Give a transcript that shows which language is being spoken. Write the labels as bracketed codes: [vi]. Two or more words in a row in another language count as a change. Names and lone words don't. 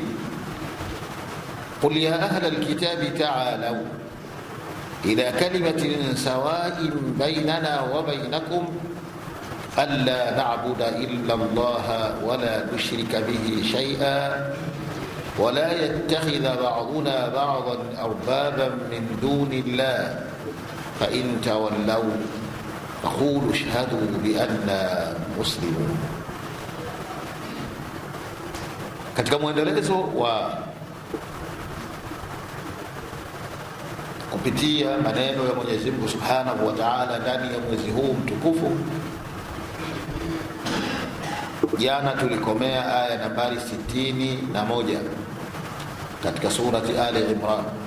[ar] قل يا أهل الكتاب تعالوا إلى كلمة سواء بيننا وبينكم ألا نعبد إلا الله ولا نشرك به شيئا ولا يتخذ بعضنا بعضا أربابا من دون الله فإن تولوا فقولوا اشهدوا بأننا مسلمون. [sw] Katika mwendelezo wa kupitia maneno ya Mwenyezi Mungu [ar] سبحانه وتعالى [sw] ndani ya mwezi huu mtukufu, jana tulikomea aya nambari 61 katika surati Ali Imran.